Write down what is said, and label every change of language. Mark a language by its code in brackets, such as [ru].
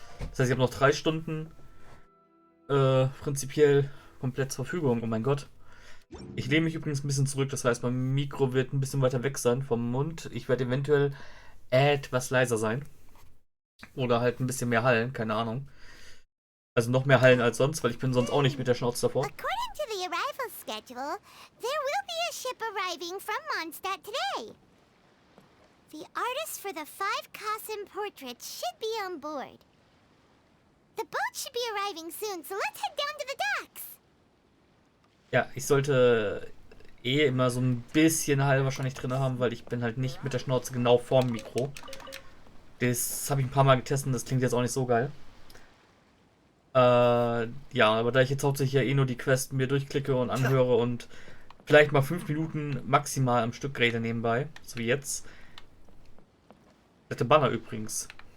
[de] Das heißt, ich habe noch 3 Stunden prinzipiell komplett zur Verfügung. Oh mein Gott. Ich lehne mich übrigens ein bisschen zurück, das heißt, mein Mikro wird ein bisschen weiter weg sein vom Mund. Ich werde eventuell etwas leiser sein. Oder halt ein bisschen mehr hallen, keine Ahnung. Also noch mehr hallen als sonst, weil ich bin sonst auch nicht mit der Schnauze davor. [en] According to the arrival schedule, there will be a ship arriving from Mondstadt today. The artist for the 5 Kasim portraits should be on board. The boat should be arriving soon, so let's head down to the docks. [de] Ja, ich sollte immer so ein bisschen Hall wahrscheinlich drin haben, weil ich bin halt nicht mit der Schnauze genau vorm Mikro. Das habe ich ein paar Mal getestet und das klingt jetzt auch nicht so geil. Ja, aber da ich jetzt hauptsächlich ja eh nur die Quest mir durchklicke und anhöre und vielleicht mal 5 Minuten maximal am Stück rede nebenbei, so wie jetzt. Nette Banner übrigens.